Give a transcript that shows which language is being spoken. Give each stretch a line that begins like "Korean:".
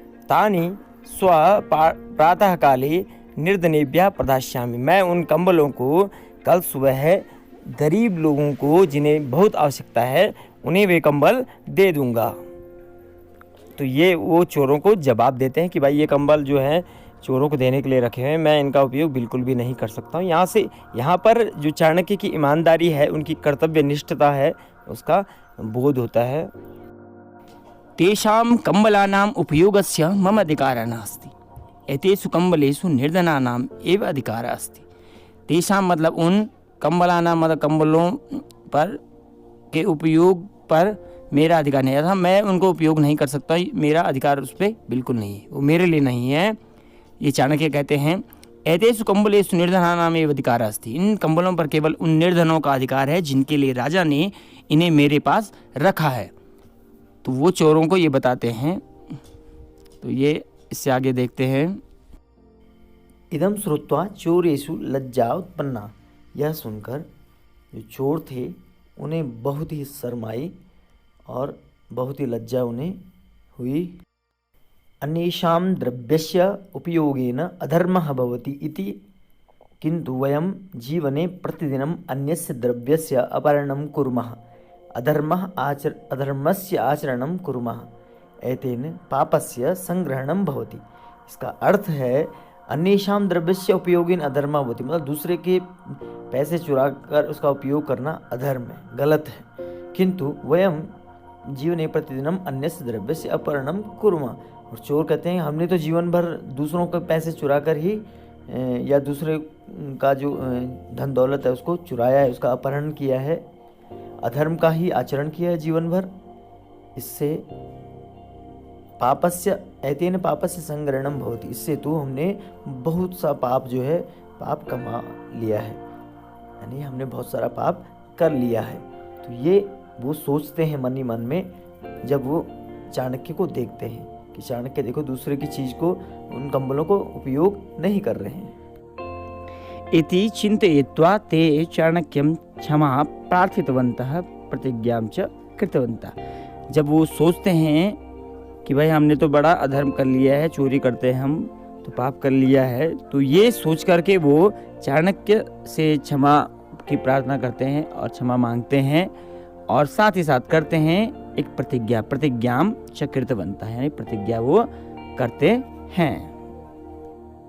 Sanskrit: तानि स्व प्रातः काले निर्धनेभ्यः प्रदास्यामि,
Hindi: मैं उन कंबलों को कल सुबह गरीब लोगों को, जिन्हें बहुत आवश्यकता है, उन्हें वे कंबल दे दूंगा। तो ये वो चोरों को जवाब देते हैं कि भाई ये कंबल जो है चोरों को देने के लिए रखे हैं, मैं इनका उपयोग बिल्कुल भी नहीं कर सकता हूँ। यहाँ पर जो चाणक्य की ईमानदारी है, उनकी कर्तव्यनिष्ठता है, उसका बोध होता है।
Sanskrit: तेषां कंबलानाम् उपयोगस्य मम अधिकारः नास्ति, एतेषु कंबलेषु निर्धनानाम् एव अधिकारः अस्ति। तेषां
Hindi: मतलब उन कंबलानां मतलब कंबलों पर के उपयोग पर मेरा अधिकार नहीं है, मैं उनको उपयोग नहीं कर सकता, मेरा अधिकार उस पर बिल्कुल नहीं है, वो मेरे लिए नहीं है। ये चाणक्य कहते हैं
Sanskrit: एतेषु कंबलेषु निर्धनानामेव अधिकारः अस्ति,
Hindi: इन कंबलों पर केवल उन निर्धनों का अधिकार है जिनके लिए राजा ने इन्हें मेरे पास रखा है। तो वो चोरों को ये बताते हैं। तो ये इससे आगे देखते हैं।
Sanskrit: इदम श्रुत्वा चोरेषु लज्जा उत्पन्ना,
Hindi: यह सुनकर जो चोर थे उन्हें बहुत ही शर्म आई और बहुत ही लज्जा उन्हें हुई।
Sanskrit: अन्येषां द्रव्यस्य उपयोगेन अधर्मः भवति इति, किन्तु वयं जीवने प्रतिदिनम् अन्यस्य द्रव्यस्य अपहरणं कुर्मः, अधर्मस्य आचरणं कुर्मः, एतेन पापस्य संग्रहणं भवति।
Hindi: इसका अर्थ है
Sanskrit: अन्येषां द्रव्यस्य उपयोगेन अधर्मः भवति,
Hindi: मतलब दूसरे के पैसे चुरा कर उसका उपयोग करना अधर्म है, गलत है।
Sanskrit: किंतु वयम जीवने प्रतिदिनम अन्यस्य द्रव्यस्य अपहरणं कुर्मः,
Hindi: और चोर कहते हैं हमने तो जीवन भर दूसरों के पैसे चुरा कर ही या दूसरे का जो धन दौलत है उसको चुराया है, उसका अपहरण किया है, अधर्म का ही आचरण किया है जीवन भर। इससे पापस्य
Sanskrit: एतेन पापस्य संग्रहणं भवति,
Hindi: इससे तो हमने बहुत सा पाप जो है पाप कमा लिया है, यानी हमने बहुत सारा पाप कर लिया है। तो ये वो सोचते हैं मन ही मन में जब वो चाणक्य को देखते हैं कि चाणक्य देखो दूसरे की चीज को, उन कंबलों को उपयोग नहीं कर रहे हैं।
Sanskrit: इति चिन्तयित्वा ते चाणक्यं क्षमा प्रार्थितवन्तः प्रतिज्ञां च कृतवन्तः।
Hindi: जब वो सोचते हैं कि भाई हमने तो बड़ा अधर्म कर लिया है, चोरी करते हैं हम तो पाप कर लिया है, तो ये सोच करके वो चाणक्य से क्षमा की प्रार्थना करते हैं और क्षमा मांगते हैं, और साथ ही साथ करते हैं एक
Sanskrit: प्रतिज्ञाम च कृतवन्तः,
Hindi: यानी प्रतिज्ञा वो करते हैं।